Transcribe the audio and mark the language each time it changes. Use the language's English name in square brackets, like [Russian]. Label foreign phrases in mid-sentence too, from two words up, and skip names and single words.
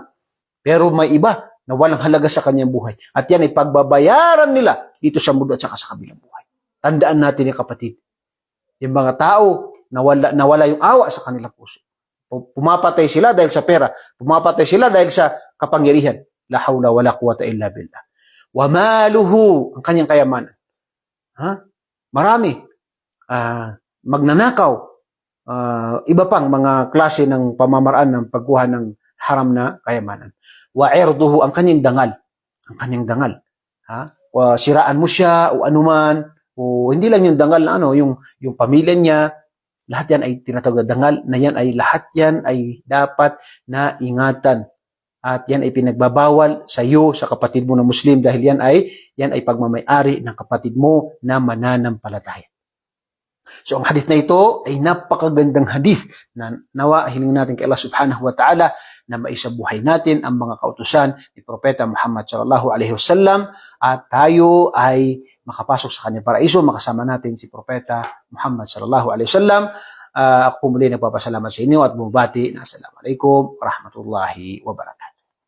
[Filipino] Pero may iba na walang halaga sa kanyang buhay. At yan ay pagbabayaran nila dito sa mundo at saka sa kabilang buhay. Tandaan natin yung kapatid. Yung mga tao, nawala yung awa sa kanilang puso. Pumapatay sila dahil sa pera. Pumapatay sila dahil sa kapangyarihan. [Arabic] لا حول ولا قوة إلا بالله. وماله, [Filipino] ang kanyang kayamanan. Marami. Magnanakaw. Iba pang mga klase ng pamamaraan ng pagkuha ng haram na kayamanan. [Arabic] وعرضه, [Filipino] ang kanyang dangal. Ang kanyang dangal. Siraan mo siya o anuman. O hindi lang yung dangal na yung pamilya niya. Lahat yan ay tinatawag na dangal, na yan ay lahat yan ay dapat na ingatan. At yan ay pinagbabawal sa iyo, sa kapatid mo na Muslim, dahil yan ay pagmamayari ng kapatid mo na mananampalataya. So ang hadith na ito ay napakagandang hadith na nawa hiling natin kay Allah [Arabic] سبحانه وتعالى [Filipino] na maisabuhay natin ang mga kautusan ni Propeta Muhammad [Arabic] صلى الله عليه وسلم [Filipino] at tayo ay makapasok sa kanyang paraiso, makasama natin si Propeta Muhammad [Arabic] صلى الله عليه وسلم. [Filipino] Ako po muli nagpapasalamat sa inyo at bumabati na [Arabic] السلام عليكم ورحمة الله وبركاته.